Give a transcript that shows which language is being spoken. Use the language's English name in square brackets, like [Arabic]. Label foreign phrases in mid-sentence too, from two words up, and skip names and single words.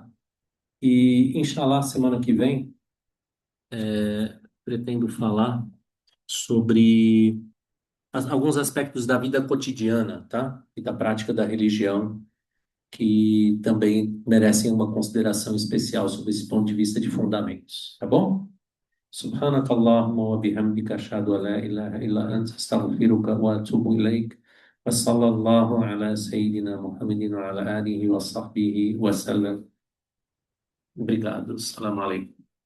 [Portuguese] E, inshallah, semana que vem, pretendo falar sobre alguns aspectos da vida cotidiana, tá? E da prática da religião que também merecem uma consideração especial sob esse ponto de vista de fundamentos, tá bom? [Arabic] سبحانك اللهم وبحمدك أشهد أن لا إله إلا أنت أستغفرك وأتوب إليك وصلى الله على سيدنا محمد وعلى آله وصحبه وسلم. [Portuguese] Obrigado. [Arabic] السلام عليكم.